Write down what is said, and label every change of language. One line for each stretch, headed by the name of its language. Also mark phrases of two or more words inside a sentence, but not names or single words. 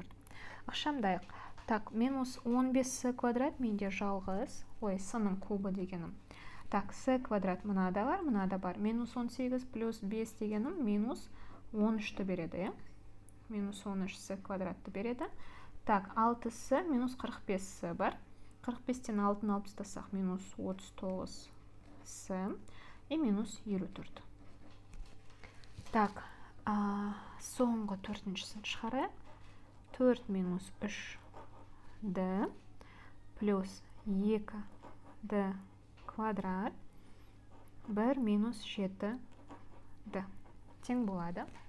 Kazakh: Ықшамдайық. Так, минус 15с квадрат менде жалғыз. Ой, с-ның кубы дегенім. Так, с квадрат мынада бар, мынада бар. Минус 18 плюс 5 дегенім минус 13-ті береді. Минус 13с квадратты береді. Так, 6с минус 45с бар. 45-тен 6-ны алып тастасақ минус 39с и минус 54. Так, соңғы төртіншісін шығарайық. 4 минус 3d плюс 2d квадрат 1 минус 7d тең болады.